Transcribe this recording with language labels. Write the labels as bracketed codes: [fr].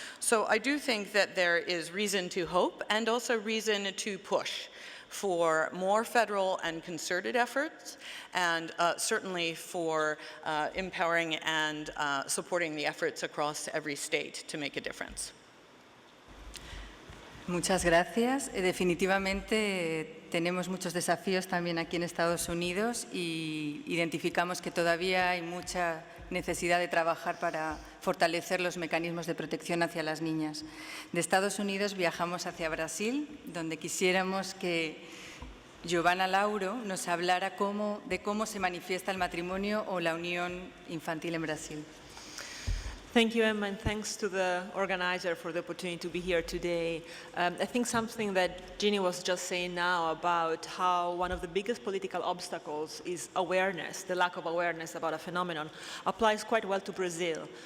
[en] So I do think that there is reason to hope and also reason to push for more federal and concerted efforts, and certainly for empowering and supporting the efforts across every state to make a difference. [es] Muchas gracias. Definitivamente tenemos muchos desafíos también aquí en Estados Unidos y identificamos que todavía hay mucha necesidad de trabajar para fortalecer los mecanismos de protección hacia las niñas. De Estados Unidos viajamos hacia Brasil, donde quisiéramos que Giovanna Lauro nos hablara de cómo se manifiesta el matrimonio o la unión infantil en Brasil. [en] Thank you, Emma, and thanks to the organizer for the opportunity to be here today. I think something that Ginny was just saying now about how one of the biggest political obstacles is awareness, the lack of awareness about a phenomenon, applies quite well to Brazil.